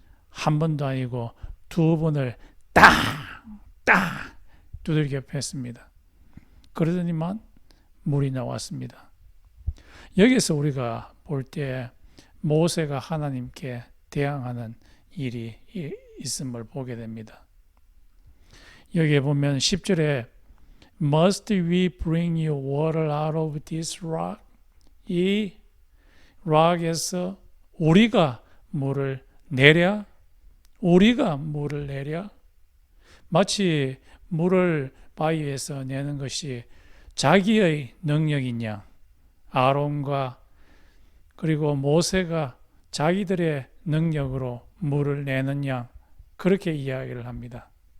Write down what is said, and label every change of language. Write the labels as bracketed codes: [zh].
[ko] 한 번도 아니고 2번을 딱 두들겨 팼습니다. 그러더니만 물이 나왔습니다. 여기서 우리가 볼 때 모세가 하나님께 대항하는 일이 있음을 보게 됩니다. 여기에 보면 10절에 [en] Must we bring you water out of this rock? [ko] 이 락에서 우리가 물을 내랴? 우리가 물을 내랴? 마치 물을 바위에서 내는 것이 자기의 능력이냐, 아론과 그리고 모세가 자기들의 능력으로 물을 내느냐, 그렇게 이야기를 합니다.